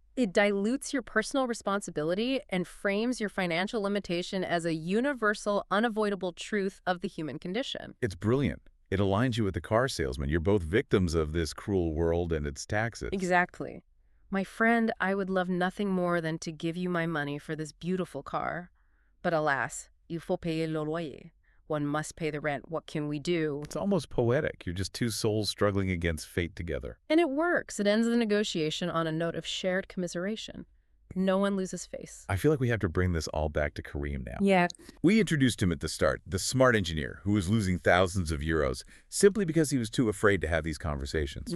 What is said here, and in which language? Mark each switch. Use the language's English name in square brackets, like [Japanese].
[English] It dilutes your personal responsibility and frames your financial limitation as a universal, unavoidable truth of the human condition. It's brilliant. It aligns you with the car salesman. You're both victims of this cruel world and its taxes. Exactly. My friend, I would love nothing more than to give you my money for this beautiful car. But alas, [French] il faut payer le loyer. [English] One must pay the rent. What can we do? It's almost poetic. You're just two souls struggling against fate together. And it works. It ends the negotiation on a note of shared commiseration. No one loses face. I feel like we have to bring this all back to Kareem now. Yeah. We introduced him at the start, the smart engineer who was losing thousands of euros simply because he was too afraid to have these conversations.